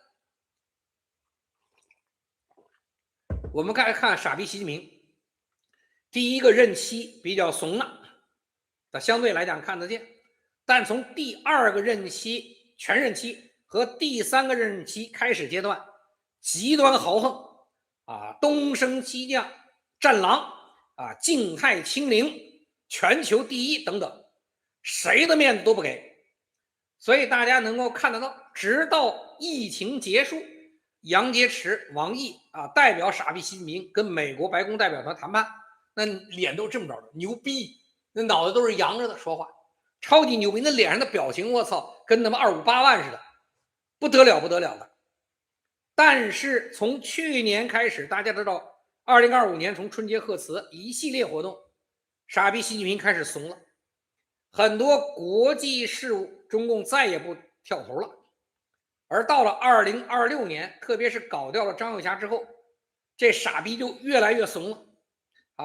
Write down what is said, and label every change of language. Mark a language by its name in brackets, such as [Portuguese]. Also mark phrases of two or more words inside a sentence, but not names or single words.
[Chinese] 我們看傻逼習近平，第一個任期比較慫了，相對來講看得見，但從第二個任期全任期和第三個任期開始階段，極端豪橫東升西降、戰狼靜態清零、全球第一等等，誰的面子都不給。所以大家能夠看得到，直到疫情結束，楊潔篪、王毅代表傻逼習近平跟美國白宮代表團談判，那臉都這麼着的，牛逼，那腦袋都是揚着的說話，超級牛逼，那臉上的表情我操，跟他們258萬似的。 不得了不得了的。但是从去年開始，大家知道2025年從春節賀詞一系列活動，傻逼習近平開始慫了，很多國際事務中共再也不跳頭了。而到了2026年，特別是搞掉了張又俠之後，這傻逼就越來越慫了啊！